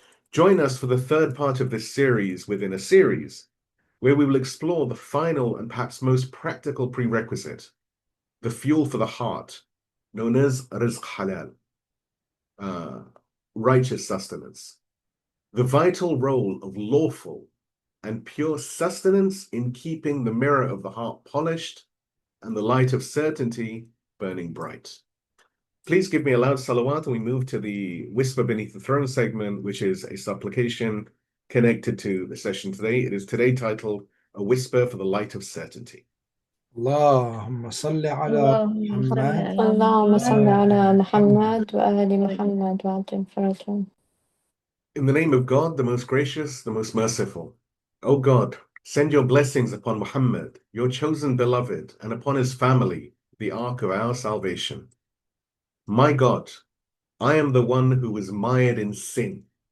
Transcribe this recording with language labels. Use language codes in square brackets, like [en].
[en] Join us for the 3rd part of this series within a series, where we will explore the final and perhaps most practical prerequisite, the fuel for the heart, known as rizq halal, righteous sustenance, the vital role of lawful and pure sustenance in keeping the mirror of the heart polished and the light of certainty burning bright. Please give me a loud salawat, and we move to the Whisper Beneath the Throne segment, which is a supplication connected to the session today. It is today titled A Whisper for the Light of Certainty. [ar] اللهم صل على محمد اللهم صل على محمد وآل محمد وعجل فرجهم. [en] In the name of God, the most gracious, the most merciful. O God, send your blessings upon Muhammad, your chosen beloved, and upon his family, the ark of our salvation. My God, I am the one who was mired in sin.